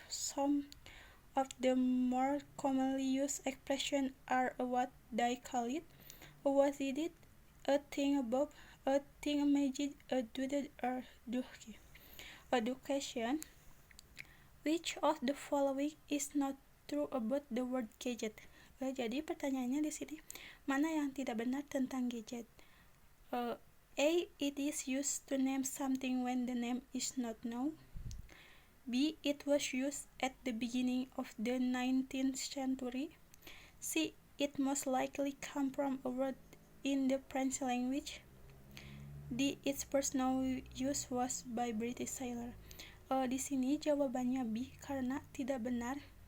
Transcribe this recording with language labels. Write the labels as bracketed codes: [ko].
[en] Some of the more commonly used expressions are what they call it, a was it, a thing above, a thing imagined, a doodle, or ducky. Education. Which of the following is not true about the word gadget? [id] Jadi pertanyaannya di sini, mana yang tidak benar tentang gadget? [en] A. It is used to name something when the name is not known. B. It was used at the beginning of the 19th century. C. It most likely come from a word in the French language. D. Its first known use was by British sailor. [id] Di sini jawabannya B karena tidak benar.